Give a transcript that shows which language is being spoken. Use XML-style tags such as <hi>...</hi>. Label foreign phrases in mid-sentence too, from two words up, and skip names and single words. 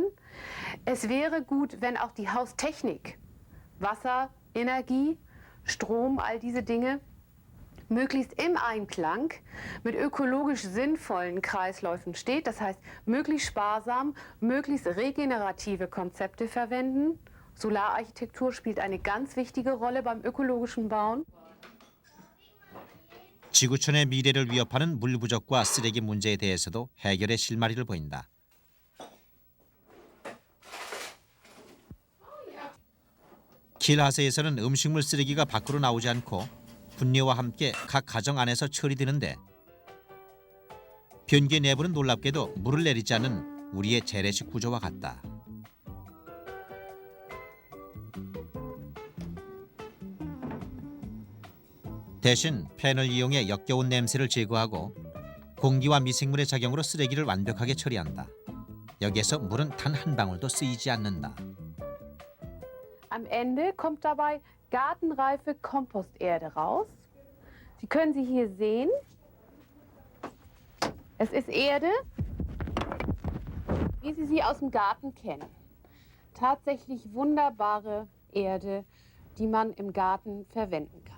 <de>Es wäre gut, wenn auch die Haustechnik, Wasser, Energie, Strom, all diese Dinge möglichst im Einklang mit ökologisch sinnvollen Kreisläufen steht. Das heißt, möglichst sparsam, möglichst regenerative Konzepte verwenden. Solararchitektur spielt eine ganz wichtige Rolle beim ökologischen Bauen.</de> <ko>지구촌의 미래를 위협하는 물 부족과 쓰레기 문제에 대해서도 해결의 실마리를 보인다. 킬하세에서는 음식물 쓰레기가 밖으로 나오지 않고 분뇨와 함께 각 가정 안에서 처리되는데 변기의 내부는 놀랍게도 물을 내리지 않는 우리의 재래식 구조와 같다. 대신 팬을 이용해 역겨운 냄새를 제거하고 공기와 미생물의 작용으로 쓰레기를 완벽하게 처리한다. 여기에서 물은 단 한 방울도 쓰이지 않는다.</ko> <de>Am Ende kommt dabei gartenreife Komposterde raus. Sie können sie hier sehen. Es ist Erde, wie Sie sie aus dem Garten kennen. Tatsächlich wunderbare Erde, die man im Garten verwenden kann.</de>